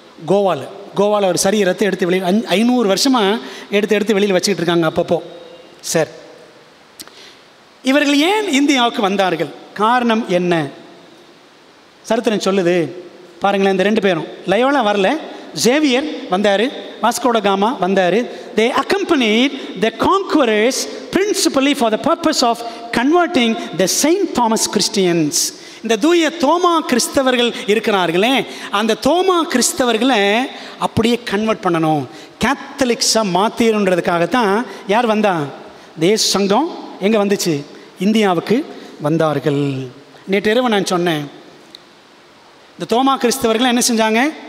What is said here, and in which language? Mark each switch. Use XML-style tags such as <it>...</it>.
<ta>கோவாவில் ஒரு சரீரத்தை எடுத்து வெளியில் 500 வருஷமாக எடுத்து வெளியில் வச்சுக்கிட்டு இருக்காங்க அப்பப்போ. சார், இவர்கள் ஏன் இந்தியாவுக்கு வந்தார்கள்? காரணம் என்ன? சரித்திரம் சொல்லுது பாருங்களேன். இந்த 2 பேரும், லயோலா வரல, ஜேவியர் வந்தார், வாஸ்கோ ட காமா வந்தார்.</ta> <en>They accompanied the conquerors principally for the purpose of converting the Saint Thomas Christians.</en> <ta>இந்த தூய தோமா கிறிஸ்தவர்கள் இருக்கிறார்களே, அந்த தோமா கிறிஸ்தவர்களை அப்படியே கன்வெர்ட் பண்ணணும், கேத்தலிக்ஸாக மாற்றிடுன்றதுக்காகத்தான் யார் வந்தா? தேச சங்கம் எங்கே வந்துச்சு? இந்தியாவுக்கு வந்தார்கள். நேற்று இரவு நான் சொன்னேன், இந்த தோமா கிறிஸ்தவர்கள் என்ன செஞ்சாங்க?</ta>